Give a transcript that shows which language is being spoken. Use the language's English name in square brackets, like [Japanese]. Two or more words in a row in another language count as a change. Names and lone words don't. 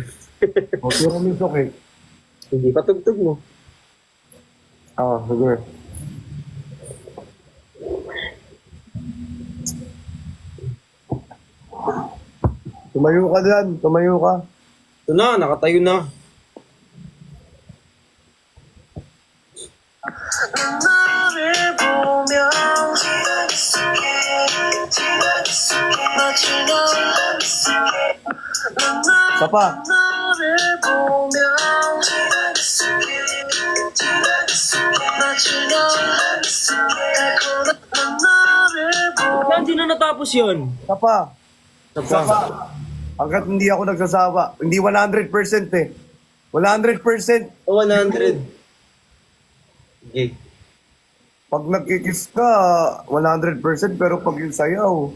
[Filipino] O, tiramisu cake. Hindi patugtog mo. Ah, sige. Tumayo ka dyan. Tumayo ka. Ito na, nakatayo na. [Korean] 너를 보며 맞추려 [Filipino] Isa pa. [Korean] 너를 보며 맞추려 달콤한 너를 보며 [Filipino] Hindi na natapos yun. Isa pa. Isa Isa pa. Hanggat hindi ako nagsasawa. Hindi 100% eh. 100%. 100. Okay. Pag nagkikiss ka, 100%, pero pag yung sayaw.